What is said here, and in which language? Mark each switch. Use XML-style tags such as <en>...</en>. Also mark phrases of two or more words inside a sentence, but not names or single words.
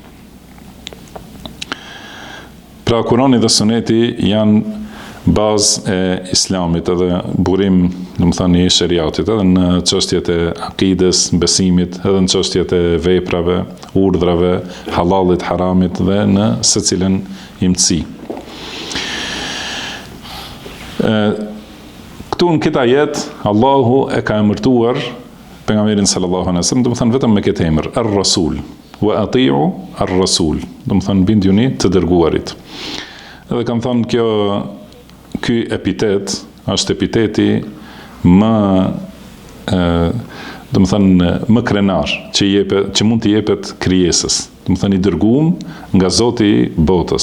<sq>Pra Kurani dhe Suneti janë bazë e Islamit edhe burim, domethënë i sheriatit, edhe në çështjet e akides, besimit, edhe në çështjet e veprave, urdhrave, halalit, haramit dhe në secilën imtësi. Këtu në këtë ajet, Allahu e ka emërtuar pejgamberin</sq> <ar>صلى الله عليه وسلم,</ar> <sq>domethënë vetëm me këtë emër,</sq> <ar>الرسول وأطيعوا الرسول,</ar> <sq>domethënë bindjuni të dërguarit. Edhe kam thënë ky epitet është epiteti më krenar që mund të jepet krijesës, domethënë i dërguar nga Zoti i botës.</sq>